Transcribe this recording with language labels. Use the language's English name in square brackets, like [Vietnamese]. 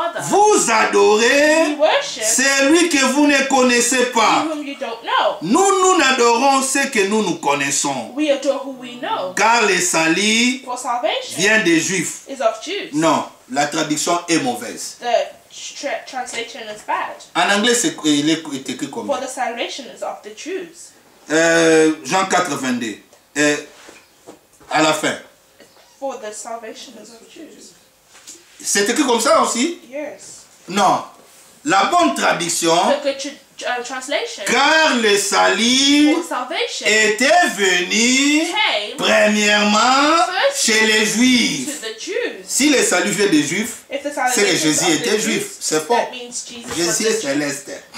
[French] Vous adorez celui que vous ne connaissez pas. Nous n'adorons ce que nous connaissons. Car le salut vient des Juifs. Non, la traduction est mauvaise. [English] Translation is bad. [French] En anglais, il est écrit comme [English] For the salvation is of the Jews. [French] Jean 4, 22. À la fin. [English] For the salvation is of Jews. [French] C'est écrit comme ça aussi? [English] Yes. [French] Non. La bonne traduction. [English] Translation. [French] Car le salut était venu premièrement chez les Juifs. Si le salut vient des Juifs, c'est que Jésus était juif. C'est faux. Jésus est céleste.